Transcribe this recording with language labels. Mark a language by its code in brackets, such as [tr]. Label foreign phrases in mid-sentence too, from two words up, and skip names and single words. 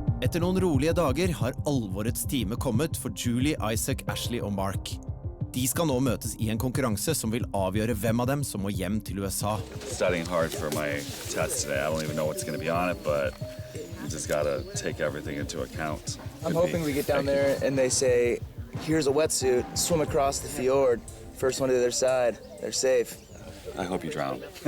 [no] Etter noen rolige dager har alvorets time kommet for Julie, Isaac, Ashley og Mark. De skal nå møtes i en konkurranse som vil avgjøre hvem av dem som må hjem til USA. [en] Studying hard for my test today. I don't even know what's going to be on it, but you just got to take everything into account. I'm hoping we get down there and they say, here's a wetsuit, swim across the fjord. First one to the other side, they're safe. I hope you drown.